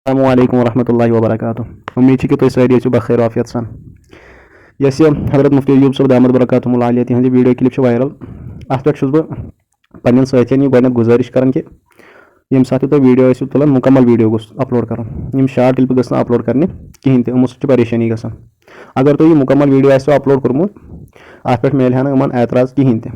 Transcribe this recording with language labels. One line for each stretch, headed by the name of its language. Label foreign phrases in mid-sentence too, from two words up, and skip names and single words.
Arabic: السلام علیکم ورحمۃ اللہ وبرکاتہ.
Kashmiri: امید کہ تُہۍ سٲری ٲسِو بخیر عافیت سان. یۄس یہِ حضرت مفتی ایوب صٲب
Arabic: دامت برکاتہم العالیہ
Kashmiri: تِہنٛزِ ویڈیو کلپ چھِ وائرل. اَتھ پٮ۪ٹھ چھُس بہٕ پنٛنٮ۪ن سٲتھٮ۪ن یہِ گۄڈنٮ۪تھ گُزٲرِش کران کہِ ییٚمہِ ساتہٕ تُہۍ ویڈیو ٲسِو تُلان مُکمل ویڈیو گوٚژھ اپلوڈ کرُن. یِم شاٹ کلپہٕ گژھِ نہٕ اپلوڈ کرنہِ کِہینۍ تہِ. یِمو سۭتۍ چھِ پریشٲنی گژھان. اگر تُہۍ یہِ مُکمل ویڈیو آسیو اپلوڈ کوٚرمُت اَتھ پٮ۪ٹھ میلہِ ہا نہٕ یِمن اعتراض کِہینۍ تہِ.